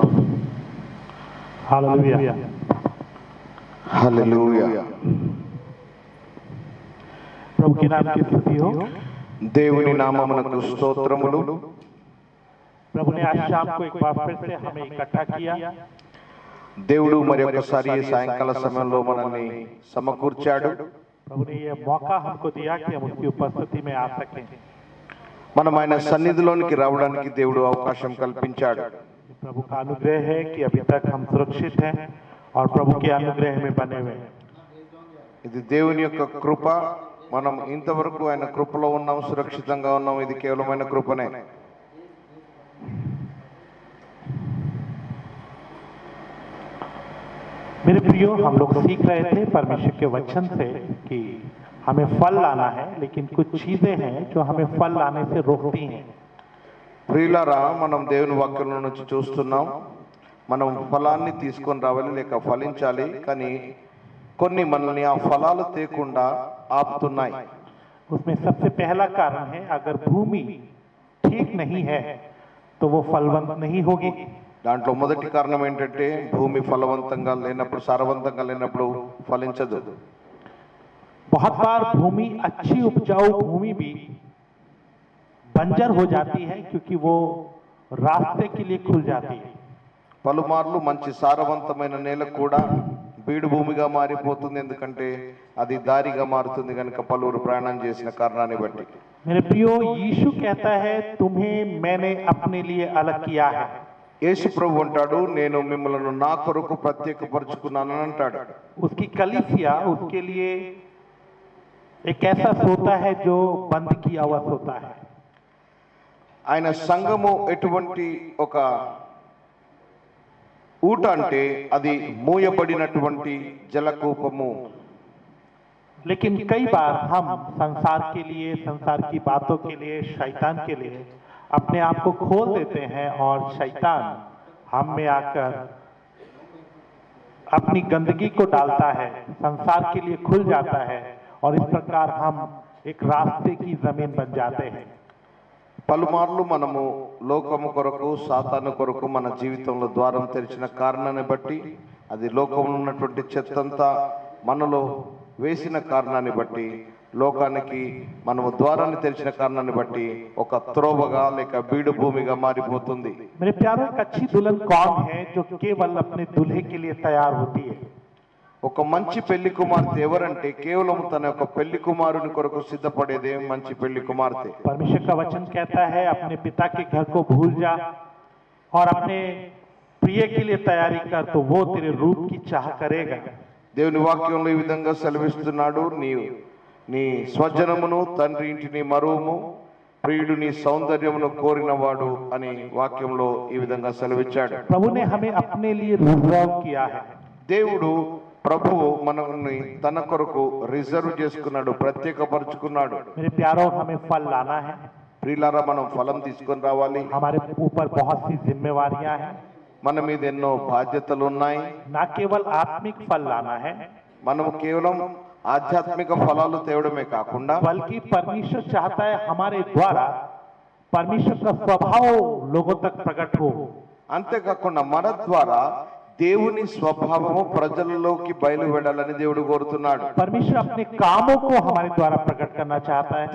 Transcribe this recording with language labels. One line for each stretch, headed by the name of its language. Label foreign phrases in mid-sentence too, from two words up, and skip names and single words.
Hindi: Hallelujah. Hallelujah. प्रभु के नाम की स्तुति हो।
Telugu: దేవుని నామమునకు స్తోత్రములు.
Hindi: प्रभु ने आज शाम को एक बार फिर से हमें इकट्ठा किया।
Telugu: దేవుడు మరి ఒకసారి ఈ సాయంకాల సమయంలో మనల్ని సమకూర్చాడు.
Hindi: प्रभु ने यह मौका हमको दिया कि हम उसकी उपस्थिति में आ सकें।
Telugu: మనం ఆయన సన్నిధిలోనికి రావడానికి దేవుడు అవకాశం కల్పించాడు.
Hindi: प्रभु का अनुग्रह है कि अभी तक हम सुरक्षित हैं और प्रभु के अनुग्रह में बने हुए हैं।
Telugu: ఇది దేవుని యొక్క కృప. మనం ఇంతవరకు ఆయన కృపలో ఉన్నాం, సురక్షితంగా ఉన్నాం. ఇది కేవలమైన కృపనే.
Hindi: मेरे प्रियो, हम लोग सीख रहे थे परमेश्वर के वचन से कि हमें फल लाना है, लेकिन कुछ चीजें हैं जो हमें फल लाने से रोकती हैं।
Telugu: ప్రియులారా, మనం దేవుని వాక్యం నుంచి చూస్తున్నాం, మనం ఫలాన్ని తీసుకొని రావాలి లేక ఫలించాలి, కానీ కొన్ని మనల్ని ఆ ఫలాలు తేకుండా ఆపుతున్నాయి.
Hindi: उसमें सबसे पहला कारण है, अगर भूमि ठीक नहीं है तो वो फलवंत नहीं होगी।
Telugu: దాంట్లో మొదటి కారణం ఏంటంటే భూమి ఫలవంతంగా లేనప్పుడు, సారవంతంగా లేనప్పుడు ఫలించదు.
Hindi: बहुत बार भूमि अच्छी उपजाऊ भूमि भी बंजर हो जाती है क्योंकि वो रास्ते के लिए खुल जाती है।
Telugu: పలుమార్లు మంచి సారవంతమైన నేల కూడా బీడు భూమిగా మారిపోతుంది, ఎందుకంటే అది దారిగా మారుతుంది కనుక పలువురు ప్రయాణం చేసిన కారణాన్ని బట్టి.
Hindi: मेरे प्रियो, यीशु कहता है तुम्हें मैंने अपने लिए अलग किया है।
Telugu: యేసు ప్రభు అంటాడు, నేను మిమ్మల్ని నా కొరకు ప్రత్యేకపరుచుకున్నానని అంటాడు.
Hindi: उसकी कलीसिया उसके लिए एक ऐसा सोता है जो बंद किया हुआ सोता है।
Telugu: ఆయన సంఘము ఎటువంటి ఒక ఊట అంటే అది మూయబడినటువంటి జలకూపము.
Hindi: लेकिन कई बार हम संसार के लिए, संसार की बातों के लिए, शैतान के लिए अपने आप को खोल देते हैं और शैतान हम में आकर अपनी गंदगी को डालता है, संसार के लिए खुल जाता है और इस प्रकार हम एक रास्ते की जमीन बन जाते हैं।
Telugu: పలుమార్లు మనము లోకము కొరకు, సాతాను కొరకు మన జీవితంలో ద్వారం తెరిచిన కారణాన్ని బట్టి, అది లోకంలో ఉన్నటువంటి చెత్తంతా మనలో వేసిన కారణాన్ని బట్టి, లోకానికి మనము ద్వారాన్ని తెరిచిన కారణాన్ని బట్టి ఒక త్రోవగా లేక బీడు భూమిగా మారిపోతుంది.
Hindi: मेरे प्यारों, एक अच्छी दुल्हन कौन है जो केवल अपने दूल्हे के लिए तैयार होती है?
Telugu: ఒక మంచి పెళ్లి కుమార్తె ఎవరంటే కేవలం తన యొక్క పెళ్లి కుమారుని కొరకు సిద్ధపడేదే మంచి పెళ్లి కుమార్తె.
Hindi: परमेश्वर का वचन कहता है अपने पिता के घर को भूल जा और अपने प्रिय के लिए तैयारी कर, तो वो तेरे रूप की चाह करेगा।
Telugu: దేవుని వాక్యంలో ఈ విధంగా సెలవిస్తున్నాడు, నీ స్వజనమును తండ్రి ఇంటిని మరువము, ప్రియుడు నీ సౌందర్యమును కోరినవాడు అని వాక్యంలో ఈ విధంగా సెలవిచ్చాడు.
Hindi: प्रभु ने हमें अपने लिए रिजर्व किया है.
Telugu: దేవుడు ప్రభువు మనల్ని తన కొరకు రిజర్వ్ చేసుకున్నాడు, ప్రత్యేకపరుచుకున్నాడు.
Hindi: मेरे प्यारों, हमें फल लाना है.
Telugu: ప్రియులారా, మనం ఫలం తీసుకొని రావాలి.
Hindi: हमारे ऊपर बहुत सी जिम्मेवारियां हैं.
Telugu: మన మీద ఎన్నో బాధ్యతలు ఉన్నాయి.
Hindi: न केवल आत्मिक फल लाना है,
Telugu: మనము కేవలం ఆధ్యాత్మిక ఫలాలు తేవడమే కాకుండా
Hindi: बल्कि परमेश्वर चाहता है हमारे द्वारा परमेश्वर का स्वभाव लोगों तक प्रकट हो.
Telugu: అంతేకాకుండా మన ద్వారా దేవుని స్వభావము ప్రజలలోకి బయలువెడాలని దేవుడు కోరుతున్నాడు.
Hindi: परमेश्वर अपने कामों को हमारे द्वारा प्रकट करना चाहता है.